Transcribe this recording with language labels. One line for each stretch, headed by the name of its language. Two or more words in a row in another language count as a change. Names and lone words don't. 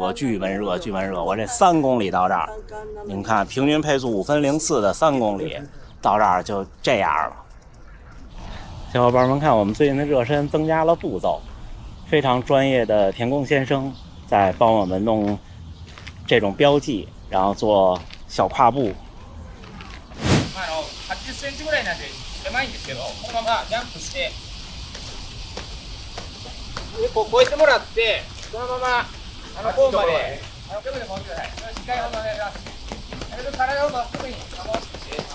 Chinese: 我这3公里到这儿，你们看，平均配速5分04的3公里到这儿就这样了。小伙伴们看，我们最近的热身增加了步骤，非常专业的田工先生在帮我们弄这种标记，然后做小跨步。
Japanese: 80 センチぐらいなんで狭いんですけど、このままジャンプして、でこう越えてもらって、そのままホームまで手で持ってください。しっかりお願いします。なるべく体をまっすぐに保って。